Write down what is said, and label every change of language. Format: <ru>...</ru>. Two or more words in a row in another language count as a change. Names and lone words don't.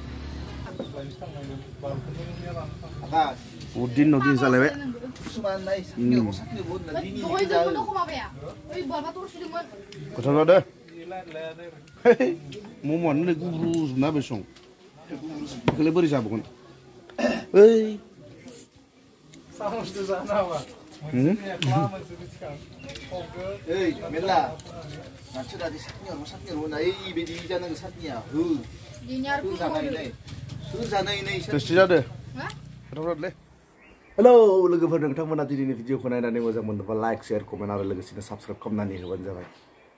<brx>उदिन नदिन जालायबाय गोथाव जादो मम'आनो गुब्रुजोबना बेसं बेखौलाय बोरै जाबावगोन ओइ</brx> <vi>Ê, miễn là trước đây thì sát nhiều luôn đấy, bên đi ra nó sát nhiều, cứ ra này này,</vi> <brx>टेस्टि जादो गोथाव जादोलै हेलौ लोगोफोर नोंथांमोना दिनैनि भिडिअखौ नायनानै मोजां मोनदोंबा</brx> <en>like share comment</en> <brx>आरो लोगोसेनो साबस्क्राइब खालामनानै होबानो जाबाय</brx>